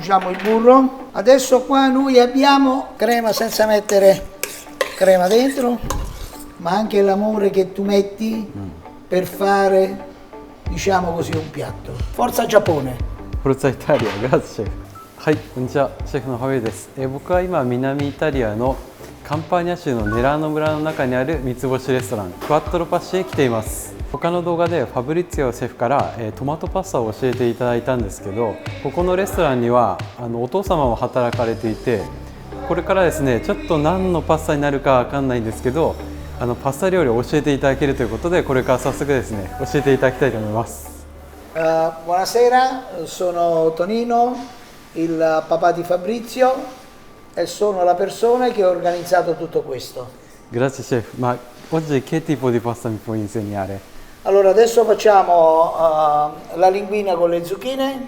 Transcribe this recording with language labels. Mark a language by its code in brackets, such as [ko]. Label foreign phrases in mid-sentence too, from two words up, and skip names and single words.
[it] aggiungiamo il burro. Adesso qua noi abbiamo crema senza mettere crema dentro, ma anche l'amore che tu metti per fare, diciamo così, un piatto. Forza Giappone! Forza Italia, grazie シェフ。 [ja] はい、こんにちは、シェフのファビです。僕は今南イタリアのカンパーニャ州のネラーノ村の中にある三つ星レストランクワットロパッシへ来ています。他の動画でファブリッツィオシェフからトマトパスタを教えていただいたんですけど、ここのレストランにはお父様も働かれていて、これからですねちょっと何のパスタになるかわかんないんですけど、パスタ料理を教えていただけるということで、これから早速ですね教えていただきたいと思います。 [it] Buonasera, sono Tonino, il papà di Fabrizio e sono la persona che ha organizzato tutto questo. Grazie chef, ma oggi che tipo di pasta mi puoi insegnare? Allora adesso facciamo la linguina con le zucchine,